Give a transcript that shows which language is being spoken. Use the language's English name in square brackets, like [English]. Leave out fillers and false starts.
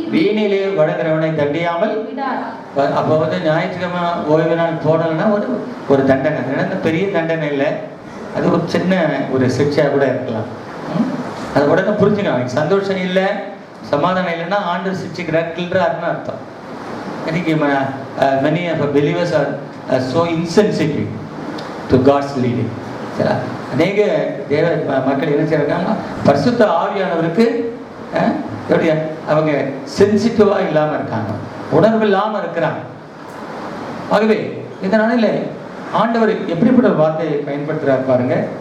[Tamil] வீணிலே வழங்குகிறவனை தண்டியாமல் விடார். அப்போ ஞாயிற்றுக்கிழமை ஓய்வு நாள் போனோம்னா ஒரு தண்டனை, பெரிய தண்டனை இல்லை, அது ஒரு சின்ன ஒரு சிக்ஷா கூட இருக்கலாம். அது உடனே புரிஞ்சுக்கலாம். சந்தோஷம் இல்லை, சமாதானம் இல்லைன்னா ஆண்டவர் சிரிச்சுக்கிறார், கிள்றாருன்னு அர்த்தம். இன்னைக்கு [English] many of believers are so insensitive to God's leading. [Tamil] சரி, அநேக தேவ மக்கள் என்ன செய்யறாங்க, பரிசுத்த ஆவியானவருக்கு எப்படி அவங்க சென்சிட்டிவா இல்லாம இருக்காங்க, உணர்வு இல்லாம இருக்கிறாங்க. ஆகவே இந்த நாளில் ஆண்டவர் எப்படிப்பட்ட வார்த்தையை பயன்படுத்துறார் பாருங்க.